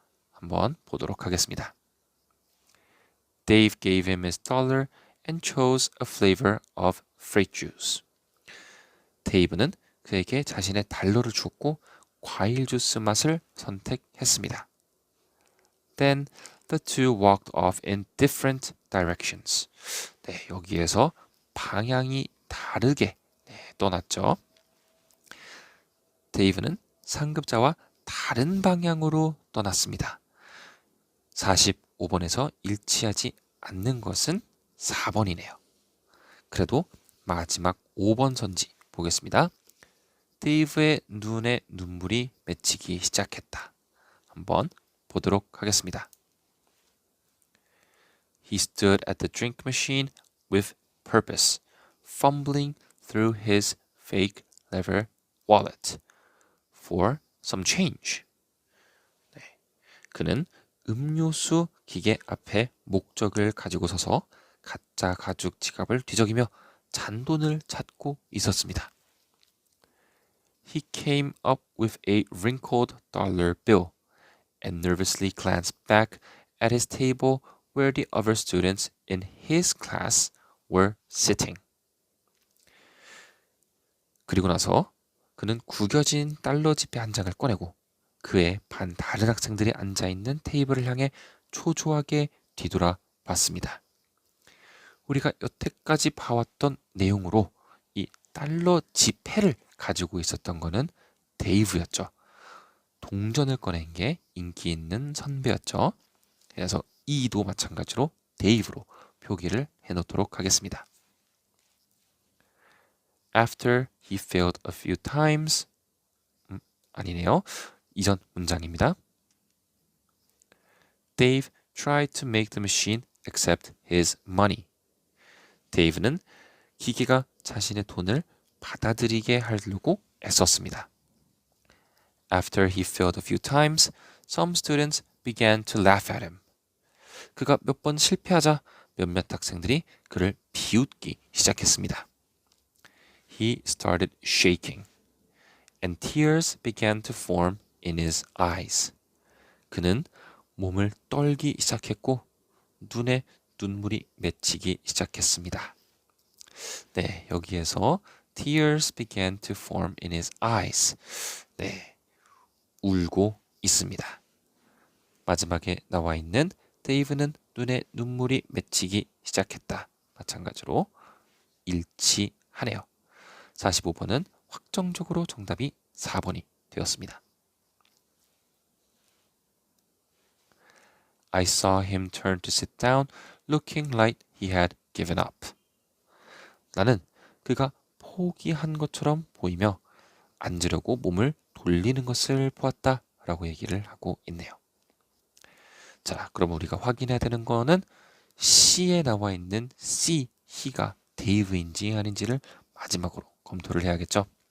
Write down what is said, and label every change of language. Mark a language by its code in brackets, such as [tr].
[ko] 한번 보도록 하겠습니다. [en] Dave gave him his dollar and chose a flavor of fruit juice. [ko] 데이브는 그에게 자신의 달러를 주었고 과일 주스 맛을 선택했습니다. [en] Then the two walked off in different directions. [ko] 네, 여기에서 방향이 다르게 떠났죠. 데이브는 상급자와 다른 방향으로 떠났습니다. 45번에서 일치하지 않는 것은 4번이네요. 그래도 마지막 5번 선지 보겠습니다. 데이브의 눈에 눈물이 맺히기 시작했다. 한번 보도록 하겠습니다. [en] He stood at the drink machine with purpose, fumbling through his fake leather wallet for some change. [ko] 네. 그는 음료수 기계 앞에 목적을 가지고 서서 가짜 가죽 지갑을 뒤적이며 잔돈을 찾고 있었습니다. [en] He came up with a wrinkled dollar bill and nervously glanced back at his table where the other students in his class were sitting. [ko] 그리고 나서 그는 구겨진 달러 지폐 한 장을 꺼내고 그의 반 다른 학생들이 앉아있는 테이블을 향해 초조하게 뒤돌아봤습니다. 우리가 여태까지 봐왔던 내용으로 이 달러 지폐를 가지고 있었던 거는 데이브였죠. 동전을 꺼낸 게 인기 있는 선배였죠. 그래서 E도 마찬가지로 데이브로 표기를 해놓도록 하겠습니다. [en] After he failed a few times [ko] 아니네요. 이전 문장입니다. [en] Dave tried to make the machine accept his money. [ko] 데이브는 기계가 자신의 돈을 받아들이게 하려고 애썼습니다. [en] After he failed a few times, some students began to laugh at him. [ko] 그가 몇 번 실패하자 몇몇 학생들이 그를 비웃기 시작했습니다. [en] He started shaking, and tears began to form in his eyes. [ko] 그는 몸을 떨기 시작했고 눈에 눈물이 맺히기 시작했습니다. 네, 여기에서 [en] tears began to form in his eyes. [ko] 네, 울고 있습니다. 마지막에 나와 있는 데이브는 눈에 눈물이 맺히기 시작했다. 마찬가지로 일치하네요. 45번은 확정적으로 정답이 4번이 되었습니다. [en] I saw him turn to sit down, looking like he had given up. [ko] 나는 그가 포기한 것처럼 보이며 앉으려고 몸을 돌리는 것을 보았다 라고 얘기를 하고 있네요. 자, 그럼 우리가 확인해야 되는 거는 C에 나와 있는 C, he가 데이브인지 아닌지를 마지막으로 검토를 해야겠죠.